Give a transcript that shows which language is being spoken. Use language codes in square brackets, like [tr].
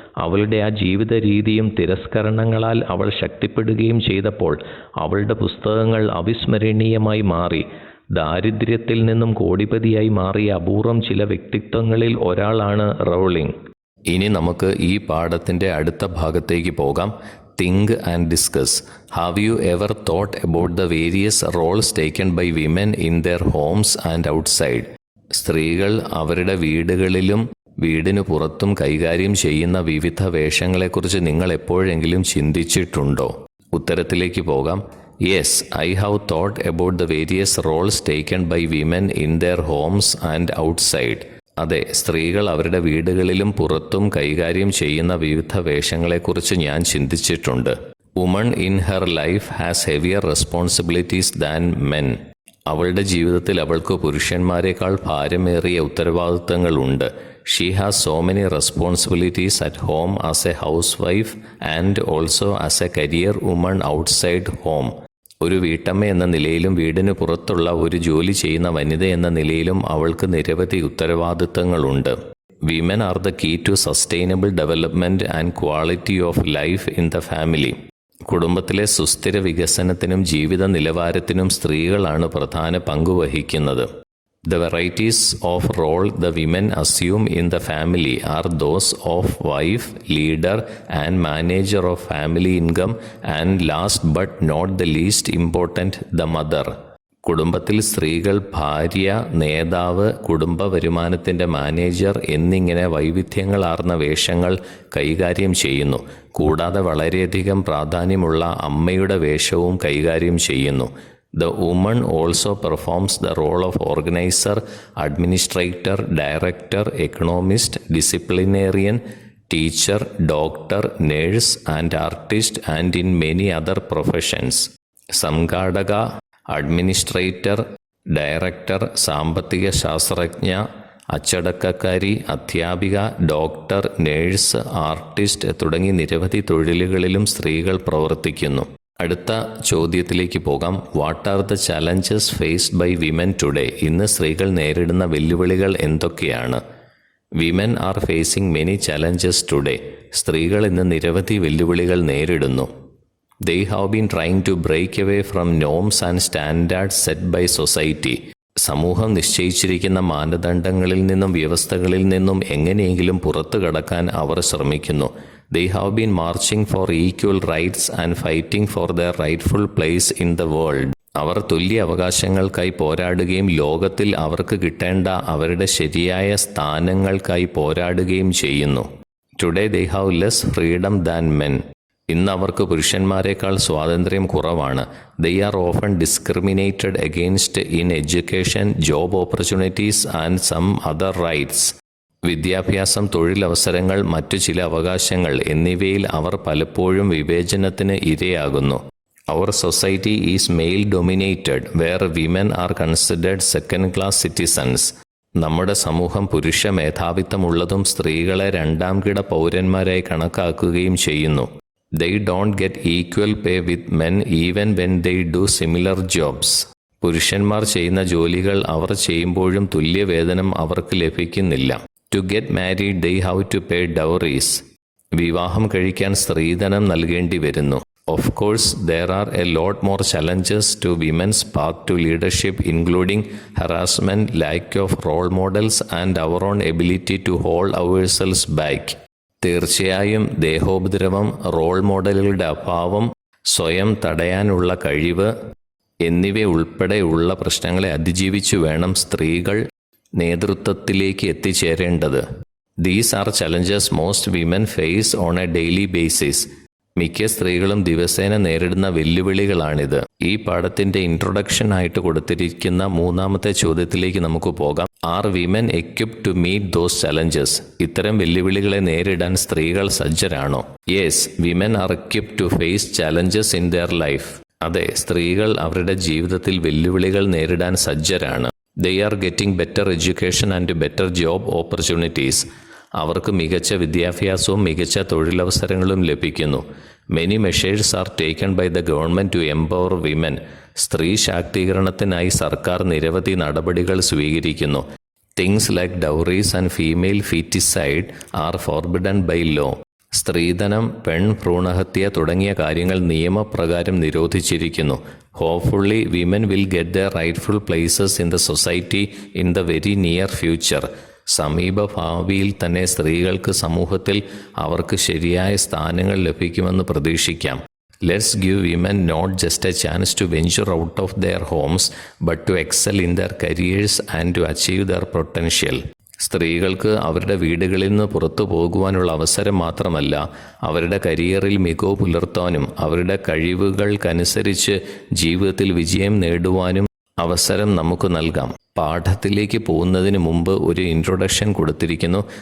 [ml] അവളുടെ ആ ജീവിത രീതിയും തിരസ്കരണങ്ങളാൽ അവൾ ശക്തിപ്പെടുകയും ചെയ്തപ്പോൾ അവളുടെ പുസ്തകങ്ങൾ അവിസ്മരണീയമായി മാറി. ദാരിദ്ര്യത്തിൽ നിന്നും കോടിപതിയായി മാറിയ അപൂർവം ചില വ്യക്തിത്വങ്ങളിൽ ഒരാളാണ് റൗളിംഗ്. ഇനി നമുക്ക് ഈ പാഠത്തിൻ്റെ അടുത്ത ഭാഗത്തേക്ക് പോകാം. [en] Think and discuss. Have you ever thought about the various roles taken by women in their homes and outside? [ml] സ്ത്രീകൾ അവരുടെ വീടുകളിലും വീടിനു പുറത്തും കൈകാര്യം ചെയ്യുന്ന വിവിധ വേഷങ്ങളെക്കുറിച്ച് നിങ്ങൾ എപ്പോഴെങ്കിലും ചിന്തിച്ചിട്ടുണ്ടോ? ഉത്തരത്തിലേക്ക് പോകാം. [en] Yes, I have thought about the various roles taken by women in their homes and outside. [ml] അതെ, സ്ത്രീകൾ അവരുടെ വീടുകളിലും പുറത്തും കൈകാര്യം ചെയ്യുന്ന വിവിധ വേഷങ്ങളെക്കുറിച്ച് ഞാൻ ചിന്തിച്ചിട്ടുണ്ട്. [en] Woman in her life has heavier responsibilities than men. [ml] അവളുടെ ജീവിതത്തിൽ അവൾക്ക് പുരുഷന്മാരെക്കാൾ ഭാരമേറിയ ഉത്തരവാദിത്തങ്ങളുണ്ട്. [en] She has so many responsibilities at home as a housewife and also as a career woman outside home. [ml] ഒരു വീട്ടമ്മ എന്ന നിലയിലും വീടിന് പുറത്തുള്ള ഒരു ജോലി ചെയ്യുന്ന വനിത എന്ന നിലയിലും അവൾക്ക് നിരവധി ഉത്തരവാദിത്തങ്ങളുണ്ട്. [en] Women are the key to sustainable development and quality of life in the family. [ml] കുടുംബത്തിലെ സുസ്ഥിര വികസനത്തിനും ജീവിത നിലവാരത്തിനും സ്ത്രീകളാണ് പ്രധാന പങ്കുവഹിക്കുന്നത്. [en] The varieties of role the women assume in the family are those of wife, leader and manager of family income and last but not the least important, the mother. [ml] കുടുംബത്തിൽ സ്ത്രീകൾ ഭാര്യ, നേതാവ്, കുടുംബ വരുമാനത്തിൻ്റെ മാനേജർ എന്നിങ്ങനെ വൈവിധ്യങ്ങളാർന്ന വേഷങ്ങൾ കൈകാര്യം ചെയ്യുന്നു. കൂടാതെ വളരെയധികം പ്രാധാന്യമുള്ള അമ്മയുടെ വേഷവും കൈകാര്യം ചെയ്യുന്നു. [en] The woman also performs the role of organizer, administrator, director, economist, disciplinarian, teacher, doctor, nurse and artist and in many other professions. [ml] സംഘാടക, അഡ്മിനിസ്ട്രേറ്റർ, ഡയറക്ടർ, സാമ്പത്തിക ശാസ്ത്രജ്ഞ, അച്ചടക്കക്കാരി, അധ്യാപിക, ഡോക്ടർ, നേഴ്സ്, ആർട്ടിസ്റ്റ് തുടങ്ങി നിരവധി തൊഴിലുകളിലും സ്ത്രീകൾ പ്രവർത്തിക്കുന്നു. അടുത്ത ചോദ്യത്തിലേക്ക് പോകാം. [en] What are the challenges faced by women today? [ml] ഇന്ന് സ്ത്രീകൾ നേരിടുന്ന വെല്ലുവിളികൾ എന്തൊക്കെയാണ്? [en] Women are facing many challenges today. [ml] സ്ത്രീകൾ ഇന്ന് നിരവധി വെല്ലുവിളികൾ നേരിടുന്നു. [en] They have been trying to break away from norms and standards set by society. [ml] സമൂഹം നിശ്ചയിച്ചിരിക്കുന്ന മാനദണ്ഡങ്ങളിൽ നിന്നും വ്യവസ്ഥകളിൽ നിന്നും എങ്ങനെയെങ്കിലും പുറത്തു കടക്കാൻ അവർ ശ്രമിക്കുന്നു. [en] They have been marching for equal rights and fighting for their rightful place in the world. [ml] അവർ തുല്യ അവകാശങ്ങൾക്കായി പോരാടുകയും ലോകത്തിൽ അവർക്ക് കിട്ടേണ്ട അവരുടെ ശരിയായ സ്ഥാനങ്ങൾക്കായി പോരാടുകയും ചെയ്യുന്നു. [en] Today they have less freedom than men. [ml] ഇന്ന് അവർക്ക് പുരുഷന്മാരെക്കാൾ സ്വാതന്ത്ര്യം കുറവാണ്. [en] They are often discriminated against in education, job opportunities and some other rights. [ml] വിദ്യാഭ്യാസം, തൊഴിലവസരങ്ങൾ, മറ്റു ചില അവകാശങ്ങൾ എന്നിവയിൽ അവർ പലപ്പോഴും വിവേചനത്തിന് ഇരയാകുന്നു. [en] Our society is male dominated, where women are considered second class citizens. [ml] നമ്മുടെ സമൂഹം പുരുഷ മേധാവിത്വമുള്ളതും സ്ത്രീകളെ രണ്ടാം കിട പൗരന്മാരായി കണക്കാക്കുകയും ചെയ്യുന്നു. [en] They don't get equal pay with men even when they do similar jobs. [ml] പുരുഷന്മാർ ചെയ്യുന്ന ജോലികൾ അവർ ചെയ്യുമ്പോഴും തുല്യവേതനം അവർക്ക് ലഭിക്കുന്നില്ല. [en] To get married they have to pay dowries. [ml] വിവാഹം കഴിക്കാൻ സ്ത്രീധനം നൽകേണ്ടി വരുന്നു. [en] Of course, there are a lot more challenges to women's path to leadership, including harassment, lack of role models, and our own ability to hold ourselves back. [ml] തീർച്ചയായും ദേഹോപദ്രവം, role മോഡലുകളുടെ അഭാവം, സ്വയം തടയാനുള്ള കഴിവ് എന്നിവയുൾപ്പെടെയുള്ള പ്രശ്നങ്ങളെ അതിജീവിച്ചു വേണം സ്ത്രീകൾ നേതൃത്വത്തിലേക്ക് എത്തിച്ചേരേണ്ടത്. [en] These are challenges most women face on a daily basis. [ml] മിക്ക സ്ത്രീകളും ദിവസേന നേരിടുന്ന വെല്ലുവിളികളാണിത്. ഈ പാഠത്തിന്റെ ഇൻട്രൊഡക്ഷൻ ആയിട്ട് കൊടുത്തിരിക്കുന്ന മൂന്നാമത്തെ ചോദ്യത്തിലേക്ക് നമുക്ക് പോകാം. [en] Are women equipped to meet those challenges? [ml] ഇത്തരം വെല്ലുവിളികളെ നേരിടാൻ സ്ത്രീകൾ സജ്ജരാണോ? [en] Yes, women are equipped to face challenges in their life. [ml] അതെ, സ്ത്രീകൾ അവരുടെ ജീവിതത്തിൽ വെല്ലുവിളികൾ നേരിടാൻ സജ്ജരാണ്. [en] They are getting better education and better job opportunities. [ml] അവർക്ക് മികച്ച വിദ്യാഭ്യാസവും മികച്ച തൊഴിലവസരങ്ങളും ലഭിക്കുന്നു. [en] Many measures are taken by the government to empower women. [ml] സ്ത്രീ ശാക്തീകരണത്തിനായി സർക്കാർ നിരവധി നടപടികൾ സ്വീകരിക്കുന്നു. [en] Things like dowries and female feticide are forbidden by law. [ml] സ്ത്രീധനം, ഭ്രൂണഹത്യ തുടങ്ങിയ കാര്യങ്ങൾ നിയമപ്രകാരം നിരോധിച്ചിരിക്കുന്നു. [en] Hopefully, women will get their rightful places in the society in the very near future. [ml] സമീപ ഭാവിയിൽ തന്നെ സ്ത്രീകൾക്ക് സമൂഹത്തിൽ അവർക്ക് ശരിയായ സ്ഥാനങ്ങൾ ലഭിക്കുമെന്ന് പ്രതീക്ഷിക്കാം. [en] Let's give women not just a chance to venture out of their homes, but to excel in their careers and to achieve their potential. [ml] സ്ത്രീകൾക്ക് അവരുടെ വീടുകളിൽ നിന്ന് പുറത്തു പോകുവാനുള്ള അവസരം മാത്രമല്ല, അവരുടെ കരിയറിൽ മികവ് പുലർത്താനും അവരുടെ കഴിവുകൾക്കനുസരിച്ച് ജീവിതത്തിൽ വിജയം നേടുവാനും അവസരം നമുക്ക് നൽകാം. പാഠത്തിലേക്ക് പോകുന്നതിന് മുമ്പ് ഒരു ഇൻട്രൊഡക്ഷൻ കൊടുത്തിരിക്കുന്നു.